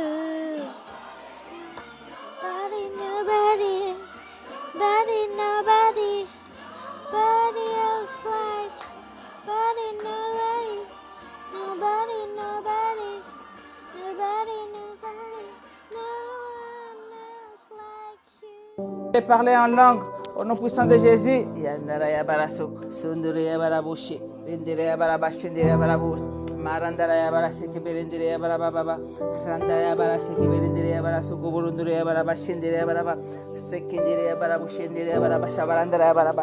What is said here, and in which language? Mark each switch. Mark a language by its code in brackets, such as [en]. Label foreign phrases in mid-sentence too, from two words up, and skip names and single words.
[en] Nobody, nobody else like, nobody, no one else like you. [fr] Je vais parler en langue Au nom puissant de Jésus. Yandara ya baraso. Sundere ya baraboshe. Rendere ya barabashendere ya barabu. Marandara ya baraseke berendere ya barababa. Randa ya baraseke berendere ya barasoko borundere ya barabashendere ya baraba. Sekendere ya barabushendere ya barabashabarandara ya baraba.